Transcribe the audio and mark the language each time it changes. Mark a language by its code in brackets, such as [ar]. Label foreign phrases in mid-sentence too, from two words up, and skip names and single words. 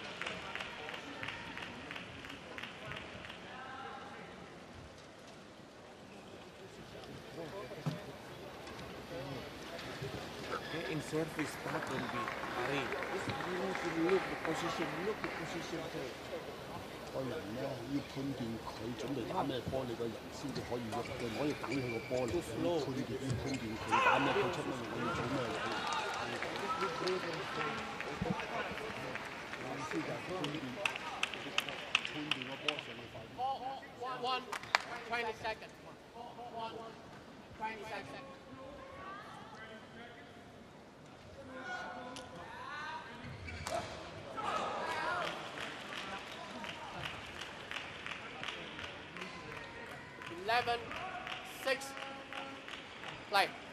[en] In service, that will be hurry. You look the position, look the position there. [yue] 個人咧要判斷佢準備打咩波，你個人先至可以喐嘅，唔可以等佢個波嚟。要判斷佢打咩，佢出咩，我要做咩位。意思就係判斷個波上去快啲。 [en] 1, 20 seconds. 1, 20 seconds. Eleven, 6, play.